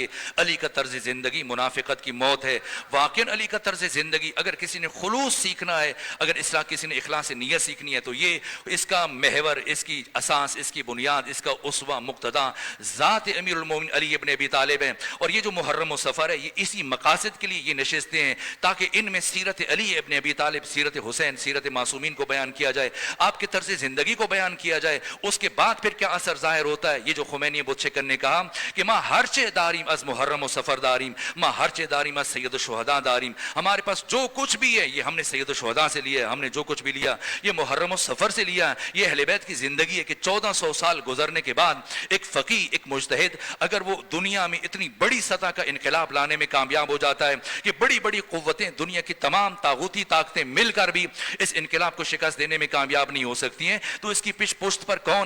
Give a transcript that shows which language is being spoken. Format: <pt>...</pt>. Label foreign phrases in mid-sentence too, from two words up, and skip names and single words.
<ur>علی کا طرز زندگی منافقت کی موت ہے. واقعاً علی کا طرز زندگی اگر کسی نے خلوص سیکھنا ہے, اگر کسی نے اخلاص نیت سیکھنی ہے, تو یہ اس کا محور, اس کی اساس, اس کی بنیاد, اس کا اسوہ مقتدا ذات امیر المومنین علی ابن ابی طالب ہے. اور یہ جو محرم و سفر ہے یہ اسی مقاصد کے لیے یہ نشستیں ہیں, تاکہ ان میں سیرت علی ابن ابی طالب, سیرت حسین, سیرت معصومین کو بیان کیا جائے, آپ کے طرز زندگی کو بیان کیا جائے. اس کے بعد پھر کیا اثر ظاہر ہوتا ہے. یہ جو خمینی بُچکر نے کہا کہ</ur> <fa>ما ہرچے داریم از محرم و سفر داریم, ما ہرچے داریم از سید الشہداء داریم.</fa> <ur>ہمارے پاس جو کچھ بھی ہے یہ ہم نے سید الشہداء سے لیا ہے, ہم نے جو کچھ بھی لیا یہ محرم و سفر سے لیا ہے. یہ اہل بیت کی زندگی ہے کہ 1400 سال گزرنے کے بعد ایک فقیہ, ایک مجتہد, اگر وہ دنیا میں اتنی بڑی سطح کا انقلاب لانے میں کامیاب ہو جاتا ہے کہ بڑی بڑی قوتیں, دنیا کی تمام طاغوتی طاقتیں مل کر بھی اس انقلاب کو شکست دینے میں کامیاب نہیں ہو سکتی ہیں, تو اس کی پشت پر کون ہے؟</ur>